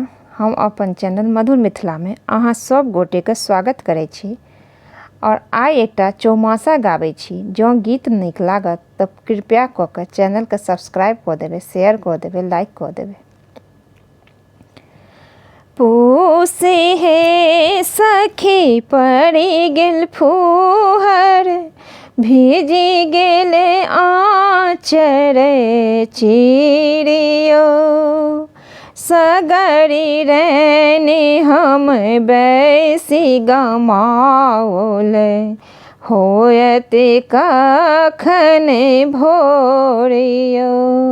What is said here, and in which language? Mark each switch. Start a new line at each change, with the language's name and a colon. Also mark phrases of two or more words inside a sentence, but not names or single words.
Maithili: हम अपन चैनल मधुर मिथिला में अहाँ सब गोटे के स्वागत करै छी और आइ एकटा चौमासा गाबै छी। जँ गीत नीक लागत तऽ कृपया कऽ के चैनल के सब्सक्राइब कऽ देबै, शेयर कऽ देबै, लाइक कऽ देबै। पूसे हे सखी पड़ी गेल फुहर, भीजी गेले आँचर चिड़ियो। सगरी रहने हम बैसी गमाओल, होयत कखन भोरियो।